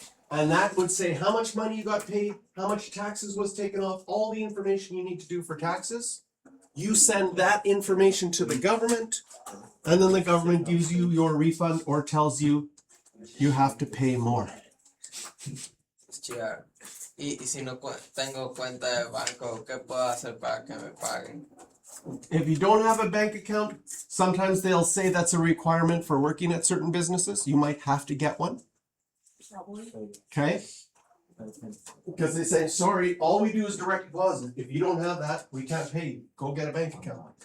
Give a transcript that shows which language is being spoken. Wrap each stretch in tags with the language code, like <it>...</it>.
<en>And that would say how much money you got paid, how much taxes was taken off, all the information you need to do for taxes. You send that information to the government, and then the government gives you your refund or tells you you have to pay more. Yeah.</en> <es>Y si no tengo cuenta de banco, ¿qué puedo hacer para que me paguen?</es> <en>If you don't have a bank account, sometimes they'll say that's a requirement for working at certain businesses. You might have to get one, Probably. okay? Because they say, sorry, all we do is direct deposit. If you don't have that, we can't pay you. Go get a bank account.</en>